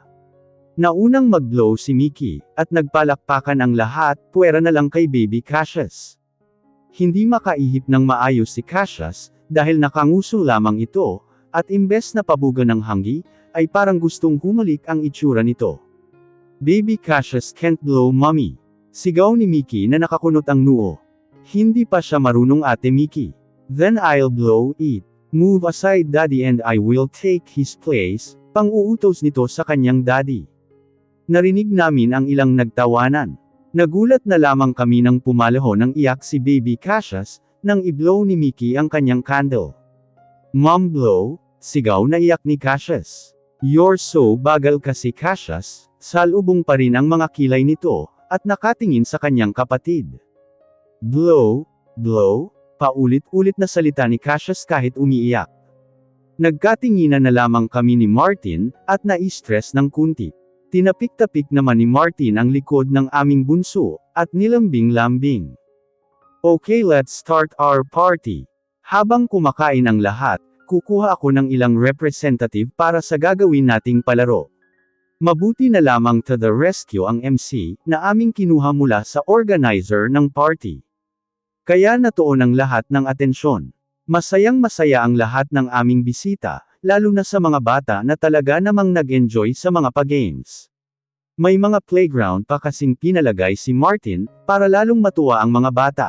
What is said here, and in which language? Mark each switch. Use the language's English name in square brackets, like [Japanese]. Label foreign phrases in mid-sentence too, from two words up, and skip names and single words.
[Filipino] Naunang mag-blow si Mickey, at nagpalakpakan ang lahat, puwera na lang kay Baby Cassius. Hindi makaihip ng maayos si Cassius, dahil nakanguso lamang ito, at imbes na pabuga ng hanggi, ay parang gustong humalik ang itsura nito. [English] Baby Cassius can't blow mommy. [Filipino] Sigaw ni Mickey na nakakunot ang noo. Hindi pa siya marunong Ate Mickey. [English] Then I'll blow it. Move aside daddy and I will take his place, [Filipino] pang-uutos nito sa kanyang daddy. Narinig namin ang ilang nagtawanan. Nagulat na lamang kami nang pumalaho ng iyak si Baby Cassius, nang i-blow ni Mickey ang kanyang candle. [English] Mom blow, [Filipino] sigaw na iyak ni Cassius. [English] You're so [Filipino] bagal kasi Cassius, salubong pa rin ang mga kilay nito, at nakatingin sa kanyang kapatid. [English] Blow, blow, [Filipino] paulit-ulit na salita ni Cassius kahit umiiyak. Nagkatinginan na lamang kami ni Martin, at na-stress ng kunti. Tinapik-tapik naman ni Martin ang likod ng aming bunso, at nilambing-lambing. [English] Okay, let's start our party. [Filipino] Habang kumakain ang lahat, kukuha ako ng ilang representative para sa gagawin nating palaro. Mabuti na lamang [English] to the rescue [Filipino] ang MC, na aming kinuha mula sa organizer ng party. Kaya natuon ang lahat ng atensyon. Masayang-masaya ang lahat ng aming bisita, lalo na sa mga bata na talaga namang nag-enjoy sa mga pa-games. May mga playground pa kasing pinalagay si Martin, para lalong matuwa ang mga bata.